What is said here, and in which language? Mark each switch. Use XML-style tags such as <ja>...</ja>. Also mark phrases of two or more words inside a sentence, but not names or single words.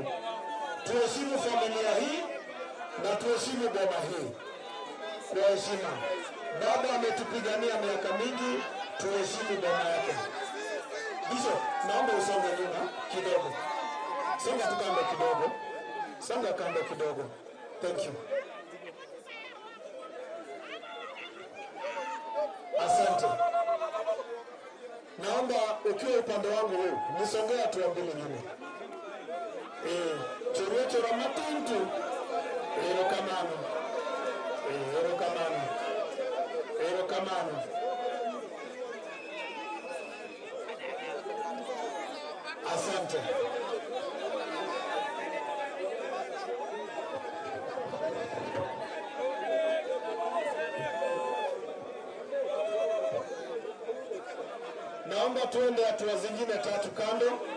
<sw>Tuheshimu familia hii na tuheshimu boma hii. Kwa heshima. Baba ametupigania miaka mingi, tuheshimu boma yake. Bishop, naomba usonge nyuma kidogo. Songa tu kando kidogo. Songa kando kidogo.</sw> <en>Thank you.</en> <sw>Asante. Naomba ukiwa upande wangu huu, nisongea tu mbele nyuma.</sw> <luo>Choro matuntu. Ero kamano. Ero kamano. Ero kamano.</luo> <sw>Asante. Naomba tuende hatua zingine tatu kando.</sw>